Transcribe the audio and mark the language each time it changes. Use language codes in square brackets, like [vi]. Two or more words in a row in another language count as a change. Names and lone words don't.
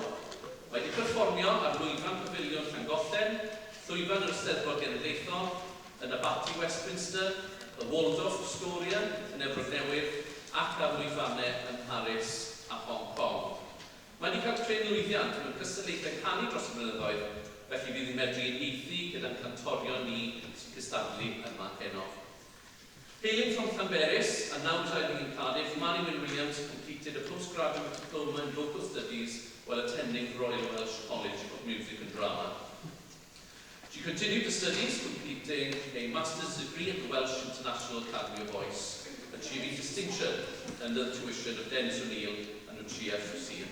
[cy] Mae wedi perfformio ar lwyfan Pafiliwn Llangollen, llwyfan yr Eisteddfod Genedlaethol, yn Abati Westminster, y Waldorf Astoria yn Efrog Newydd, ac ar lwyfannau yn Paris a Hong Kong. Mae wedi cael creu lwyddiant mewn cystadlaethau canu dros y blynyddoedd, felly fydd yn medru uniaethu gyda'n cantorion ni sy'n cystadlu yma heno. [en] Hailing from Llanberis and now residing in Cardiff, Mari Wyn Williams completed a postgraduate diploma in local studies while attending Royal Welsh College of Music and Drama. She continued her studies, completing a master's degree at the Welsh International Academy of Voice, achieving distinction under the tuition of Dennis O'Neill and Lucia Fusil.